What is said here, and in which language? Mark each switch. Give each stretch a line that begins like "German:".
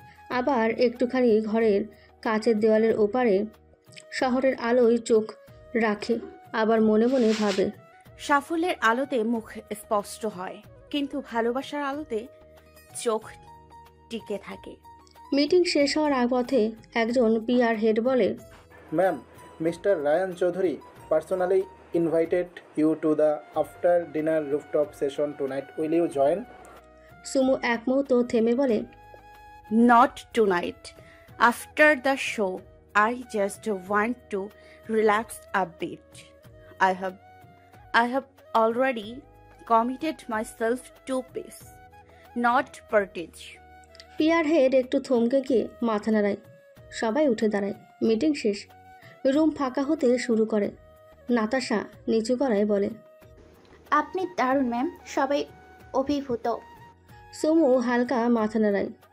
Bangla: আবার একটুখানি ঘরের কাচের দেওয়ালের ওপারে শহরের আলোয় চোখ রাখে, আবার মনে মনে ভাবে, সাফল্যের আলোতে মুখ স্পষ্ট হয়, কিন্তু ভালোবাসার আলোতে চোখ টিকে থাকে। মিটিং শেষ হওয়ার পথে একজন PR হেড বলে,
English: Ma'am, Mr. Ryan Chaudhary personally invited you to the after dinner rooftop session tonight. Will you join?
Bangla: সুমু এক মুহূর্ত থেমে বলে,
English: Not tonight. After the show, I just want to relax a bit. I have already committed myself to peace, not parties.
Bangla: PR head একটু থমকে গিয়ে মাথা নাড়ায়। সবাই উঠে দাঁড়ায়। মিটিং শেষ। রুম ফাঁকা হতে শুরু করে। নাতাশা নিচু গলায় বলে, আপনি দারুণ ম্যাম, সবাই অভিভূত। সুমু হালকা মাথা নাড়ায়।